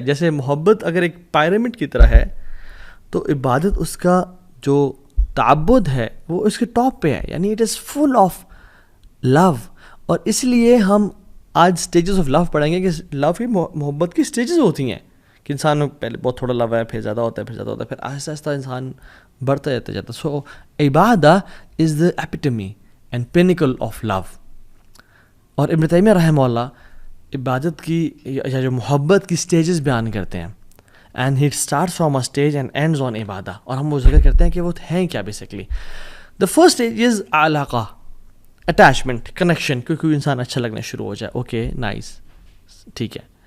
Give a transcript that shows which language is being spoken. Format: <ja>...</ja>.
<ur>جیسے محبت اگر ایک پیرامڈ کی طرح ہے تو عبادت اس کا جو تعبد ہے وہ اس کے ٹاپ پہ ہے, یعنی</ur> <en>It is full of love.</en> <ur>اور اس لیے ہم آج</ur> <en>stages of love</en> <ur>پڑھیں گے کہ لو کی محبت کی اسٹیجز ہوتی ہیں کہ انسان پہلے بہت تھوڑا لو ہے, پھر زیادہ ہوتا ہے, پھر آہستہ آہستہ انسان بڑھتا جاتا.</ur> <en>So عبادت is the epitome and pinnacle of love.</en> <ur>اور ابن تیمیہ رحمہ اللہ عبادت کی یا جو محبت کی اسٹیجز بیان کرتے ہیں,</ur> <en>And he starts from a stage and ends on عبادہ.</en> <ur>اور ہم وہ ذکر کرتے ہیں کہ وہ ہیں کیا basically.</ur> <en>the first stage is</en> <ur>علاقہ, اٹیچمنٹ, کنیکشن, کیونکہ انسان اچھا لگنا شروع ہو جائے,</ur> <en>okay nice,</en> <ur>ٹھیک ہے.</ur>